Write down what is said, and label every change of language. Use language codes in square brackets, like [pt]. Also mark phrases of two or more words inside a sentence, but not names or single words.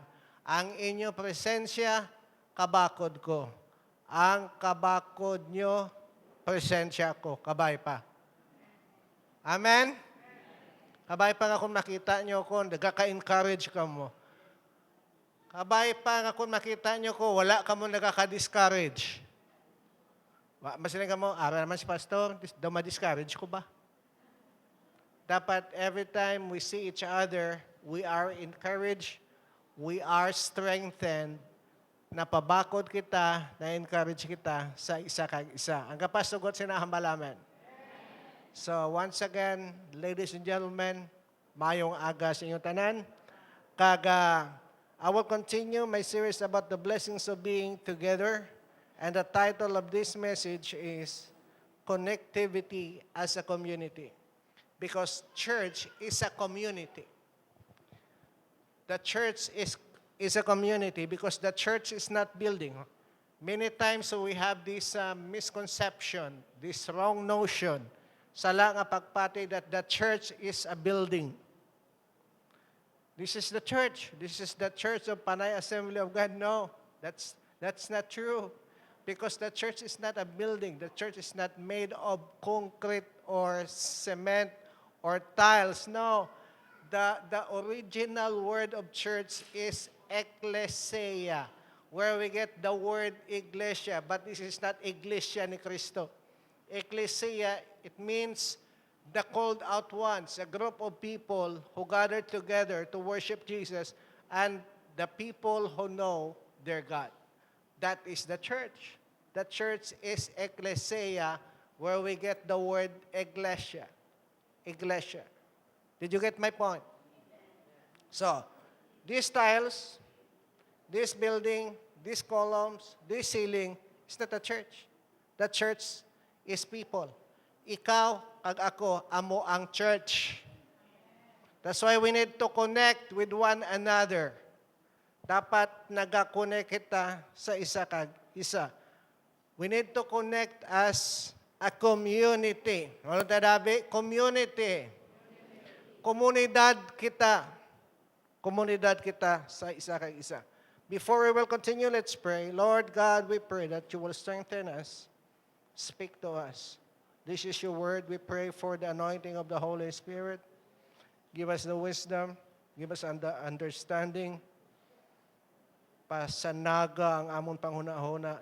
[hil] Ang inyo presensya, kabakod ko. Ang kabakod nyo, presensya ko. Kabay pa. Amen? Kabay pa nga kung makita nyo ko, nagkaka-encourage ka mo. Kabay pa nga kung makita nyo ko, wala ka mo nagkaka-discourage. Masaling ka mo, ara naman si pastor, daw ma-discourage ko ba? [en] Dapat every time we see each other, we are encouraged, we are strengthened, [hil] napabakod kita, na-encourage kita sa isa kag isa. Ang kapasugot sinahambalaman. [en] So once again, ladies and gentlemen, [hil] mayong aga sa inyong tanan. [en] I will continue my series about the blessings of being together. And the title of this message is Connectivity as a Community. Because church is a community. The church is a community because the church is not building. Many times we have this misconception, this wrong notion, [hil] sala nga pagpati [en] that the church is a building. This is the church. This is the church of Panay Assembly of God. No, that's not true. Because the church is not a building. The church is not made of concrete or cement or tiles. No. The original word of church is ecclesia, where we get the word iglesia. But this is not iglesia ni Cristo. Ecclesia, it means the called out ones, a group of people who gather together to worship Jesus and the people who know their God. That is the church. The church is ecclesia, where we get the word iglesia. Iglesia. Did you get my point? So, these tiles, this building, these columns, this ceiling, is not a church. The church is people. [hil] Ikaw, kag ako, amo ang church. [en] That's why we need to connect with one another. [hil] Dapat nag-connect kita sa isa kag isa. [en] We need to connect as a community. [hil] Ano tadabi? Community. Komunidad kita. Komunidad kita sa isa kag isa. [en] Before we will continue, let's pray. Lord God, we pray that you will strengthen us. Speak to us. This is your word. We pray for the anointing of the Holy Spirit. Give us the wisdom. Give us the understanding. [hil] Pasanaga ang amon panghuna-huna.